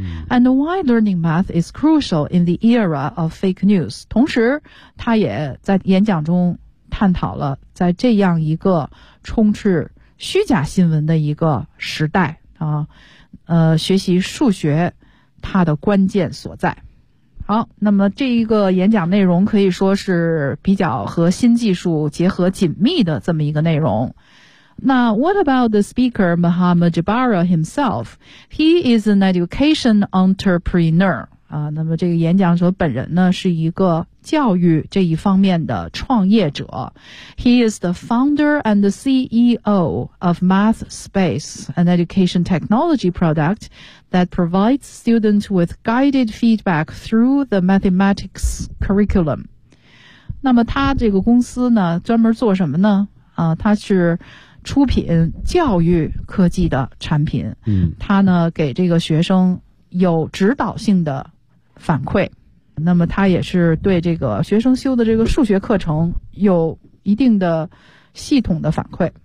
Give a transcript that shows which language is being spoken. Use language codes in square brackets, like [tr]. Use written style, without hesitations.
[en] And why learning math is crucial in the era of fake news。 [zh] 同时他也在演讲中探讨了在这样一个充斥虚假新闻的一个时代学习数学它的关键所在。好，那么这一个演讲内容可以说是比较和新技术结合紧密的这么一个内容。那 [en] What about the speaker Mohammed Jabara himself? He is an education entrepreneur [zh] 啊，那么这个演讲者本人呢是一个教育这一方面的创业者。 [en] He is the founder and the CEO of Math Space, an education technology product that provides students with guided feedback through the mathematics curriculum. [zh] 那么他这个公司呢专门做什么呢？啊，他是出品教育科技的产品。嗯，他呢给这个学生有指导性的反馈，那么他也是对这个学生修的这个数学课程有一定的系统的反馈。